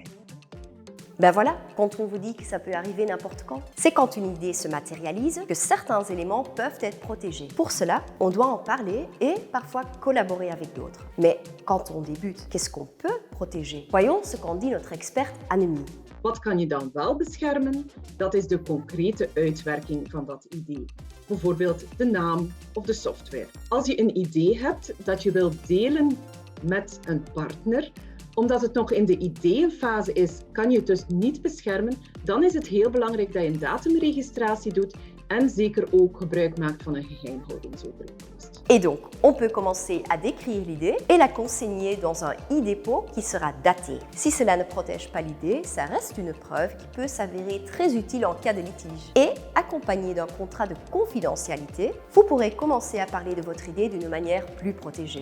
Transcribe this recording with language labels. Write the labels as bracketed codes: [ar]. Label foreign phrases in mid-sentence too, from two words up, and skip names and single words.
[fr] Ben voilà, quand on vous dit que ça peut arriver n'importe quand, c'est quand une idée se matérialise que certains éléments peuvent être protégés. Pour cela, on doit en parler et parfois collaborer avec d'autres. Mais quand on débute, qu'est-ce qu'on peut protéger? Voyons ce qu'en dit notre experte Annemie. [nl] Wat kan je dan wel beschermen? Dat is de concrete uitwerking van dat idee. Bijvoorbeeld de naam of de software. Als je een idee hebt dat je wilt delen met een partner, omdat het nog in de ideeënfase is, kan je het dus niet beschermen, dan is het heel belangrijk dat je een datumregistratie doet en zeker ook gebruik maakt van een geheimhoudingsovereenkomst. [fr] Et donc, on peut commencer à décrire l'idée et la consigner dans un e-dépôt qui sera daté. Si cela ne protège pas l'idée, ça reste une preuve qui peut s'avérer très utile en cas de litige. Et, accompagné d'un contrat de confidentialité, vous pourrez commencer à parler de votre idée d'une manière plus protégée.